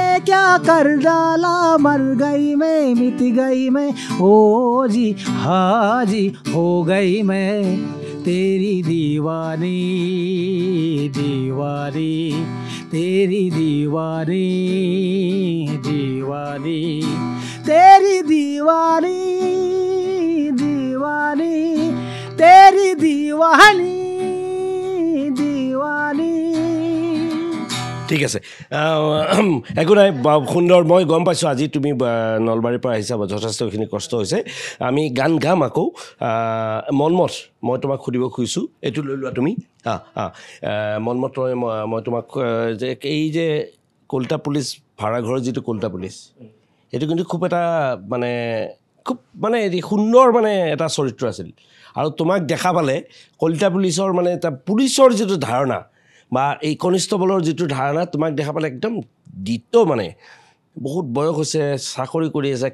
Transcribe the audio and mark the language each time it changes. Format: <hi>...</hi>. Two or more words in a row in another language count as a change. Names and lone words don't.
<hi>क्या कर डाला, मर गई मैं, मिट गई मैं, ओ जी हाँ जी हो गई मैं, तेरी दीवानी दीवानी, तेरी दीवानी दीवानी, तेरी दीवानी दीवानी, तेरी दीवानी दीवानी।</hi> <as>ঠিক আছে, একো নাই, সুন্দৰ। মই গম পাইছোঁ আজি তুমি নলবাৰীৰ পৰা আহিছা, যথেষ্টখিনি কষ্ট হৈছে। আমি গান গাম আকৌ। মনমথ, মই তোমাক সুধিব খুজিছোঁ, এইটো লৈ লোৱা তুমি। মনমথ, মই তোমাক যে এই যে কলিতা পুলিচ ভাড়াঘৰৰ যিটো কলিতা পুলিচ, এইটো কিন্তু খুব এটা মানে সুন্দৰ মানে এটা চৰিত্ৰ আছিল, আৰু তোমাক দেখা পালে কলিতা পুলিচৰ মানে এটা পুলিচৰ যিটো ধাৰণা বা এই কনিষ্টবলৰ যিটো ধাৰণা, তোমাক দেখা পালে একদম দ্বিত, মানে বহুত বয়স হৈছে, চাকৰি কৰি আছে।</as>